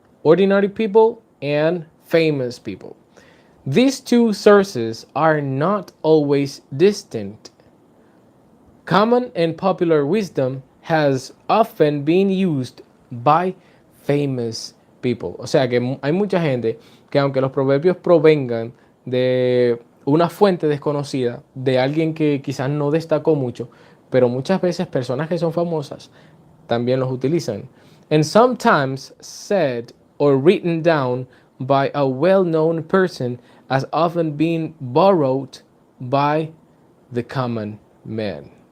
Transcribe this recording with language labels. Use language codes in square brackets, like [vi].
[en] ordinary people and famous people. These two sources are not always distinct. Common and popular wisdom has often been used by famous people. [es] O sea que hay mucha gente que aunque los proverbios provengan de una fuente desconocida, de alguien que quizás no destacó mucho, pero muchas veces personas que son famosas también los utilizan. [en] And sometimes said or written down by a well-known person as often being borrowed by the common man.